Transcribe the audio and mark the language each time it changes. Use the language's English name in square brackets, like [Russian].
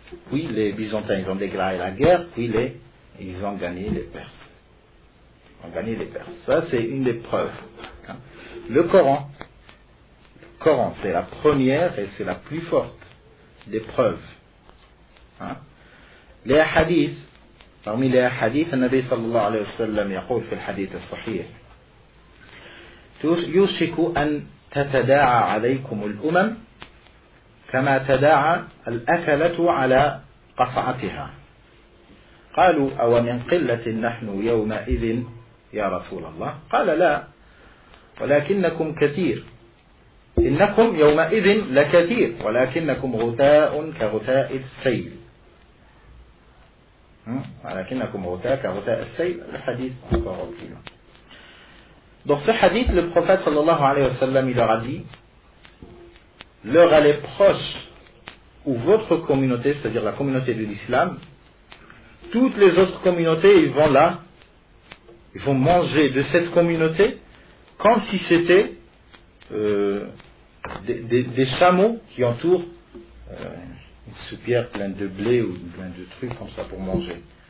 [French] Puis les Byzantins ils ont déclaré la guerre, puis ils ont gagné les Perses. Ça c'est une des preuves. Le Coran c'est la première et c'est la plus forte des preuves. Les hadiths, parmi les hadiths, le Nabi sallallahu alayhi wa sallam [Arabic] يقول في الحديث الصحيح يوشك أن تتداعى عليكم الأمم كما تداعى الأكلة على قصعتها قالوا أو من قلة نحن يومئذ يا رسول الله قال لا ولكنكم كثير إنكم يومئذ لكثير ولكنكم غثاء كغثاء السيل ولكنكم غثاء كغثاء السيل. [French] Le hadith encore au plus loin. Dans ce hadith, le prophète sallallahu alayhi wa sallam, il leur a dit, l'heure elle est proche où votre communauté, c'est-à-dire la communauté de l'islam, toutes les autres communautés, ils vont manger de cette communauté comme si c'était des chameaux qui entourent une soupière pleine de blé ou plein de trucs comme ça pour manger.